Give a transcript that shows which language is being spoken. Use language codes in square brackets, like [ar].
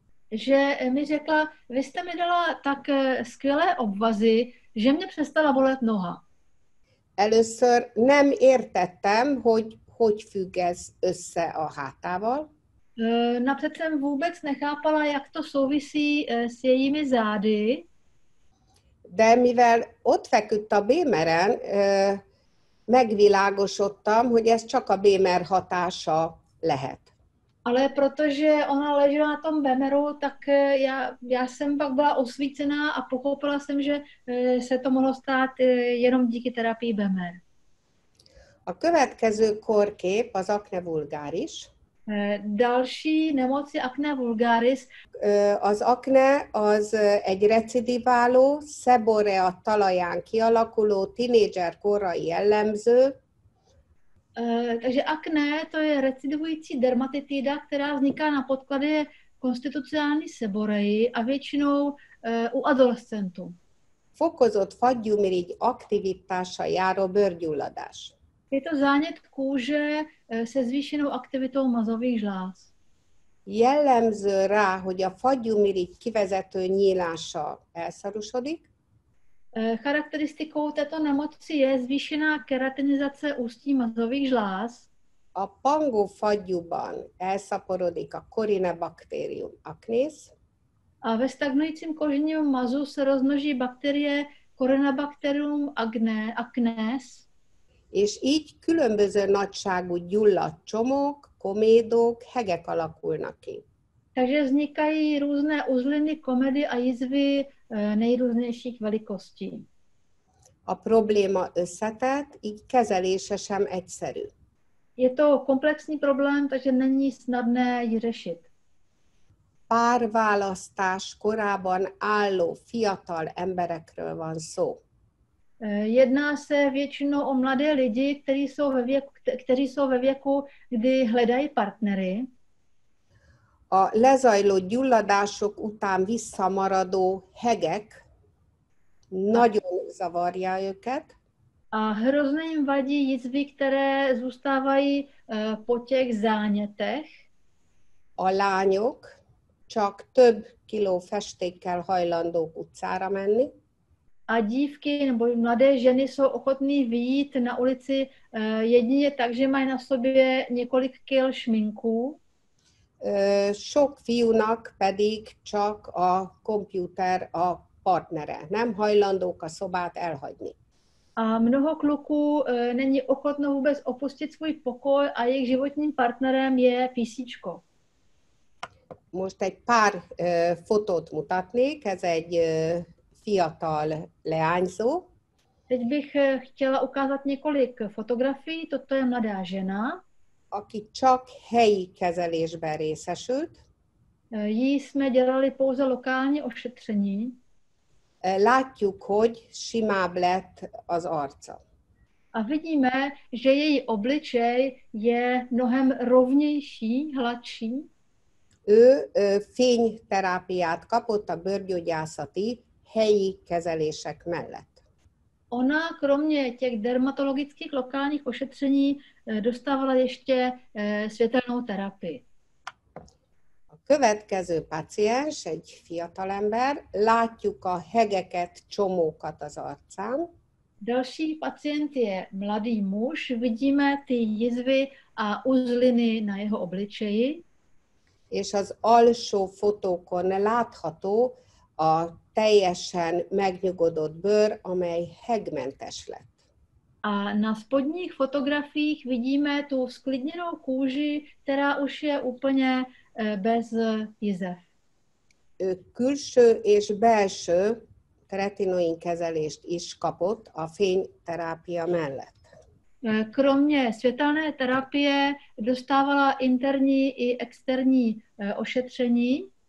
[cs] že mi řekla, vy jste mi dala tak skvělé obvazy, že mě přestala bolet noha. [hu] Először nem értettem, hogy függ ez össze a hátával, [cs] Napřed jsem vůbec nechápala, jak to souvisí s jejími zády, [hu] de mivel ott feküdt a bémeren, megvilágosodtam, hogy ez csak a bémer hatása lehet. [cs] ale protože ona ležela na tom bemeru, tak já jsem pak byla osvícená a pochopila jsem, že se to mohlo stát jenom díky terapii bemer. [hu] A következő kórkép az acne vulgaris. [cs] Další nemoc je acne vulgaris. [hu] Az akne az egy recidiváló, szeborea talaján kialakuló tinédzser korai jellemző. [cs] Takže akné to je recidivující dermatitida, která vzniká na podkladě konstitucionální seboreji a většinou u adolescentů. [hu] Fokozott fagyúmirigy aktivitással járó bőrgyulladás. [cs] Je to zánět kůže se zvýšenou aktivitou mazových žláz. [hu] Jellemző rá, hogy a fagyúmirigy kivezető nyílása elszarusodik. [cs] Charakteristikou této nemoci je zvýšená keratinizace ústí mazových žláz. [hu] A pangó fagyúban elszaporodik a Corynebacterium acnes. [cs] A ve stagnujícím kožením mazu se rozmnoží bakterie Corynebacterium acnes. [hu] És így különböző nagyságú gyulladt csomók, komédók, hegek alakulnak ki. [cs] Takže vznikají různé uzliny, komedy a jizvy nejrůznějších velikostí. [hu] A probléma összetett, így kezelése sem egyszerű. [cs] Je to komplexní problém, takže není snadné ji řešit. [hu] Párválasztás korában álló fiatal emberekről van szó. [cs] Jedná se většinou o mladé lidi, kteří jsou ve věku, kdy hledají partnery. [hu] A lezajló gyulladások után visszamaradó hegek nagyon zavarja őket. [cs] A hrozně jim vadí jizvy, které zůstávají po těch zánětech. [hu] A lányok csak több kiló festékkel hajlandók utcára menni. [cs] A dívky nebo mladé ženy jsou ochotný vyjít na ulici jedině tak, že mají na sobě několik kil šminků. [hu] Sok fiúnak pedig csak a komputer a partnere. Nem hajlandók a szobát elhagyni. [cs] A mnoho kluků není ochotno vůbec opustit svůj pokoj a jejich životním partnerem je PCčko. [hu] Most egy pár fotót mutatnék, ez egy fiatal leányzó. [cs] Teď bych chtěla ukázat několik fotografií. Toto je mladá žena. [hu] Aki csak helyi kezelésben részesült. [cs] Jí jsme dělali pouze lokální ošetření. [hu] Látjuk, hogy simább lett az arca. [cs] A vidíme, že její obličej je mnohem rovnější, hladší. [hu] Ő fényterápiát kapott a bőrgyógyászati helyi kezelések mellett. [cs] Ona kromě těch dermatologických lokálních ošetření dostávala ještě světelnou terapii. [hu] A következő paciens, egy fiatalember, látjuk a hegeket, csomókat az arcán. [cs] Další pacient je mladý muž, vidíme ty jizvy a uzliny na jeho obličeji. [hu] És az alsó fotókon látható a teljesen megnyugodott bőr, amely hegmentes lett. [cs] A na spodních fotografiích vidíme tu sklidněnou kůži, která už je úplně bez jizev. [hu] Ő külső és belső retinoin kezelést is kapott a fényterápia mellett. [cs] Kromě světelné terapie dostávala interní i externí ošetření.